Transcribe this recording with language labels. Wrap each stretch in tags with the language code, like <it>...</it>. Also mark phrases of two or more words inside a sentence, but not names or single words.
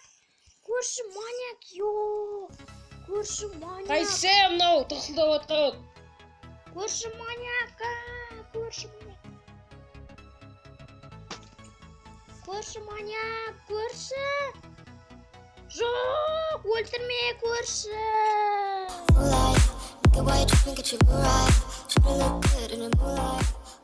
<kk>Көрші маньяк, йо. Көрші маньяк. Қайсы мынау тасылдап жатқан? Көрші маньяк, көрші маньяк. Көрші маньяк, көрші. Жоқ, өлтірме көрші.</kk> <en>Moonlight, get white, drink, get you right. Tryna look good in the moonlight.</en>